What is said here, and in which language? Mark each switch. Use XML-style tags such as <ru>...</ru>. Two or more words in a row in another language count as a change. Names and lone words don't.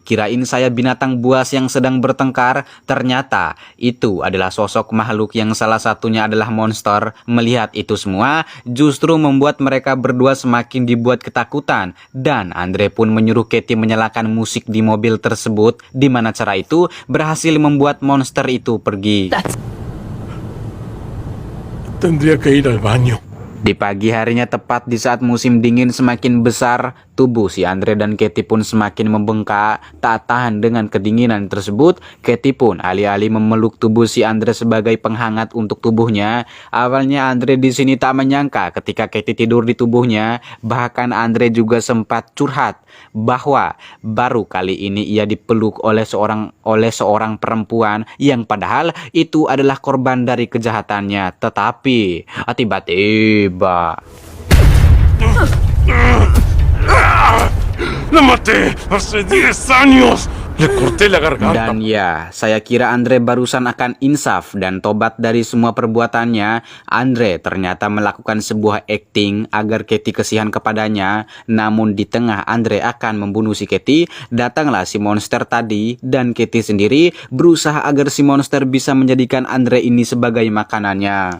<id>Kirain saya binatang buas yang sedang bertengkar, ternyata itu adalah sosok makhluk yang salah satunya adalah monster. Melihat itu semua justru membuat mereka berdua semakin dibuat ketakutan, dan Andre pun menyuruh Katie menyalakan musik di mobil tersebut, di mana cara itu berhasil membuat monster itu pergi.</id> <es>Tendría que ir al baño.</es> <id>Di pagi harinya, tepat di saat musim dingin semakin besar, tubuh si Andre dan Katie pun semakin membengkak. Tak tahan dengan kedinginan tersebut, Katie pun alih-alih memeluk tubuh si Andre sebagai penghangat untuk tubuhnya. Awalnya Andre di sini tak menyangka ketika Katie tidur di tubuhnya. Bahkan Andre juga sempat curhat bahwa baru kali ini ia dipeluk oleh seorang perempuan yang padahal itu adalah korban dari kejahatannya. Tetapi tiba-tiba</id> <es>¡La maté hace 10 años! Le corté la garganta.</es> <id>Dan ya, saya kira Andre barusan akan insaf dan tobat dari semua perbuatannya. Andre ternyata melakukan sebuah acting agar Katie kasihan kepadanya. Namun di tengah Andre akan membunuh si Katie, datanglah si monster tadi, dan Katie sendiri berusaha agar si monster bisa menjadikan Andre ini sebagai makanannya.</id>